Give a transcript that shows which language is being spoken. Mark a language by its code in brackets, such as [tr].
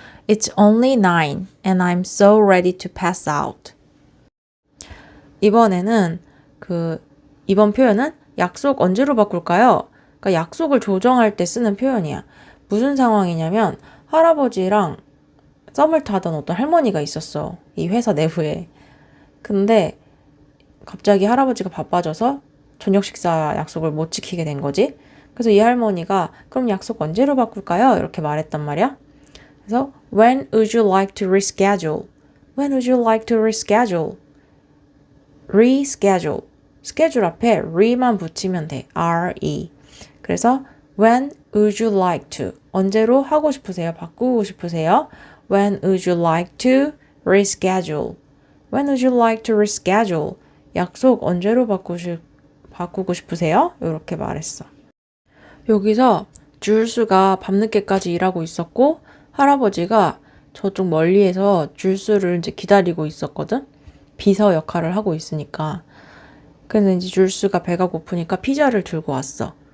[en] It's only 9 and I'm so ready to pass out. [ko] 이번에는 이번 표현은 약속 언제로 바꿀까요? 그러니까 약속을 조정할 때 쓰는 표현이야. 무슨 상황이냐면 할아버지랑 썸을 타던 어떤 할머니가 있었어. 이 회사 내부에. 근데 갑자기 할아버지가 바빠져서 저녁 식사 약속을 못 지키게 된 거지. 그래서 이 할머니가 그럼 약속 언제로 바꿀까요? 이렇게 말했단 말이야. 그래서 [en] When would you like to reschedule? When would you like to reschedule? Reschedule. [ko] 스케줄 앞에 re만 붙이면 돼. [en] re. 그래서 When would you like to? [ko] 언제로 하고 싶으세요? 바꾸고 싶으세요? [en] When would you like to reschedule? When would you like to reschedule? [ko] 약속 언제로 바꾸고 싶으세요? 이렇게 말했어. 여기서 줄수가 밤늦게까지 일하고 있었고 할아버지가 저쪽 멀리에서 줄수를 이제 기다리고 있었거든. 비서 역할을 하고 있으니까. 그래서 이제 줄수가 배가 고프니까 피자를 들고 왔어.